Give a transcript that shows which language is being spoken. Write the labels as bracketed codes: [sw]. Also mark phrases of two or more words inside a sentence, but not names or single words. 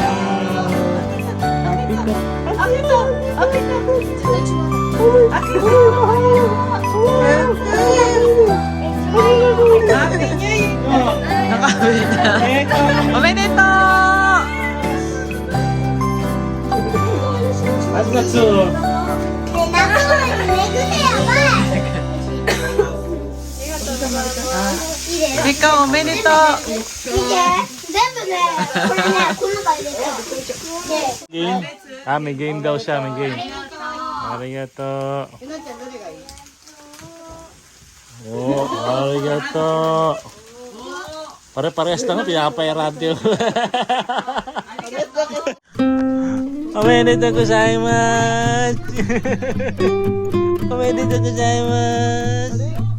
[tl] Omedeto! Arigato. Ikaw, omedeto! Game? Ah, may game daw siya, may game. Arigato. Oh, arigato. Pare-parehas na nga, pinapay-radio. [ja] おめでとうございます. おめでとうございます.